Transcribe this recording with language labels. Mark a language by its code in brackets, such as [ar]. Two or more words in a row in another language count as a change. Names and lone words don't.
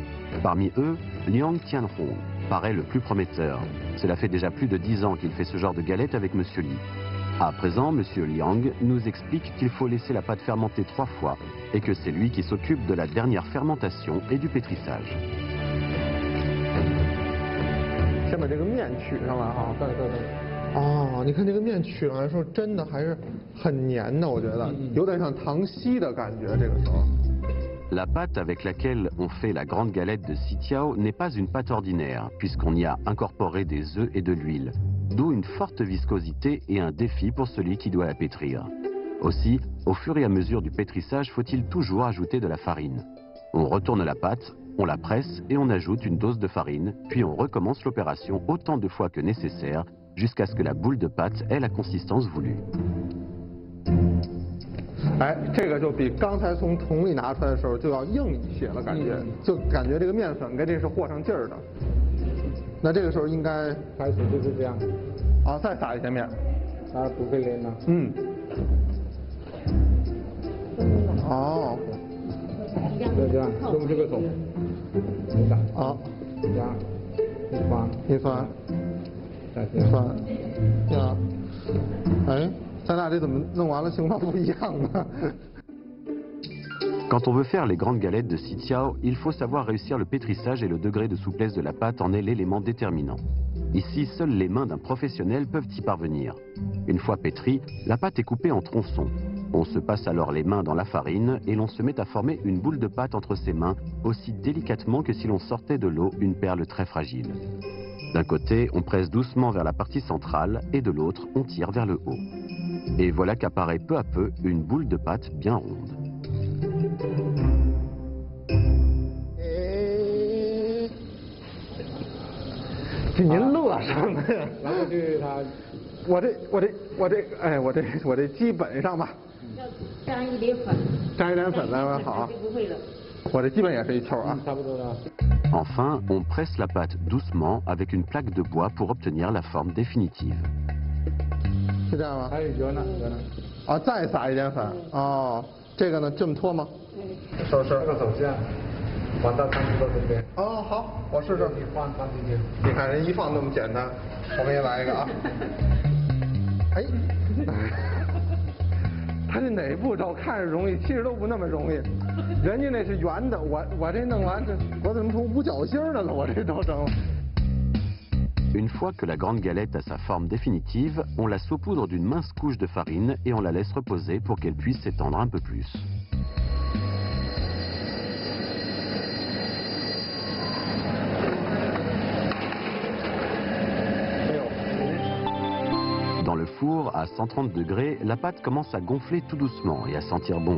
[fr] Parmi eux, Liang Tianhong paraît le plus prometteur. Cela fait déjà plus de 10 ans qu'il fait ce genre de galette avec Monsieur Li. À présent, Monsieur Liang nous explique qu'il faut laisser la pâte fermenter 3 fois et que c'est lui qui s'occupe de la dernière fermentation et du pétrissage. [zh] 先把这个面取上来哈。对对对。哦，你看这个面取上来的时候，真的还是很黏的，我觉得有点像糖稀的感觉。这个时候。 [fr] La pâte avec laquelle on fait la grande galette de Sitiao n'est pas une pâte ordinaire, puisqu'on y a incorporé des œufs et de l'huile, d'où une forte viscosité et un défi pour celui qui doit la pétrir. Aussi, au fur et à mesure du pétrissage, faut-il toujours ajouter de la farine. On retourne la pâte, on la presse et on ajoute une dose de farine, puis on recommence l'opération autant de fois que nécessaire, jusqu'à ce que la boule de pâte ait la consistance voulue. [zh] 哎，这个就比刚才从桶里拿出来的时候就要硬一些了，感觉，就感觉这个面粉跟这是和上劲儿的。那这个时候应该开始就是这样，啊，再撒一些面。它不会连了。嗯。哦。就这样，用这个手，你打，啊，这样，一翻，一翻，再这一翻，样，这样。哎，咱俩这怎么弄完了形状不一样呢？ [fr] Quand on veut faire les grandes galettes de Sitiao, il faut savoir réussir le pétrissage et le degré de souplesse de la pâte en est l'élément déterminant. Ici, seules les mains d'un professionnel peuvent y parvenir. Une fois pétrie, la pâte est coupée en tronçons. On se passe alors les mains dans la farine et l'on se met à former une boule de pâte entre ses mains, aussi délicatement que si l'on sortait de l'eau une perle très fragile. D'un côté, on presse doucement vers la partie centrale et de l'autre, on tire vers le haut. Et voilà qu'apparaît peu à peu une boule de pâte bien ronde. [zh] 您乐什么呀？然后就是它，我这基本上吧，要沾一点粉，沾一点粉来吧，好。就不会了。我这基本也是一球啊。差不多了。 [fr] Enfin, on presse la pâte doucement avec une plaque de bois pour obtenir la forme définitive. [zh] 是这样吗？还有圆了，圆了。啊，再撒一点粉。哦，这个呢，这么拖吗？手这个手这样，放到汤锅这边。哦，好，我试试。你放进去。你看人一放那么简单，我给你来一个啊。哎，他这哪步骤看着容易，其实都不那么容易。人家那是圆的，我这弄完这，我怎么成五角星的了？我这都成了。 [fr] Une fois que la grande galette a sa forme définitive, on la saupoudre d'une mince couche de farine et on la laisse reposer pour qu'elle puisse s'étendre un peu plus. Dans le four, à 130 degrés, la pâte commence à gonfler tout doucement et à sentir bon.